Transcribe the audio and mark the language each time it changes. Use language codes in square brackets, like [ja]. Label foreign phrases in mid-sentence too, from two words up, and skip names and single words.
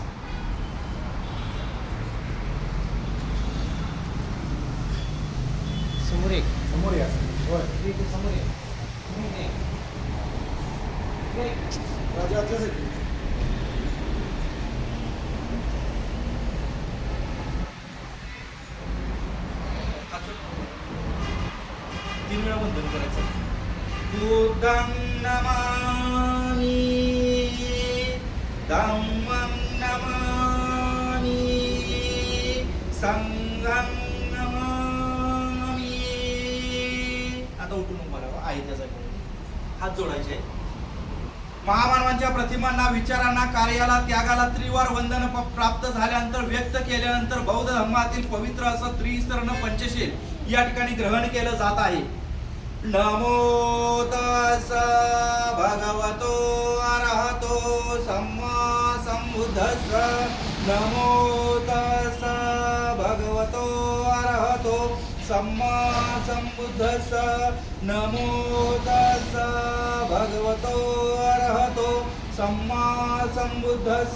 [mr] समोर या समोर या राजाच्यासाठी 3 वेळा वंदन करायचं. [pi] बुद्धं नमामि, धम्मं नमामि, संघं नमामि. [mr] आता उठून उभा राहा आहे त्या जागेवर हात जोडायचे. महामानवांच्या प्रतिमांना, विचारांना, कार्याला, त्यागाला त्रिवार वंदन प्राप्त झाल्यानंतर व्यक्त केल्यानंतर बौद्ध धर्मातील पवित्र असं त्रिसर्ण पंचशील या ठिकाणी ग्रहण केलं जात आहे. [pi] नमो तस भगवतो अरहतो सम्मा संबुद्धस्स. नमो तस भगवतो अरहतो सम्मा संबुद्धस्स. नमो तस भगवतो अरहतो सम्मा संबुद्धस्स.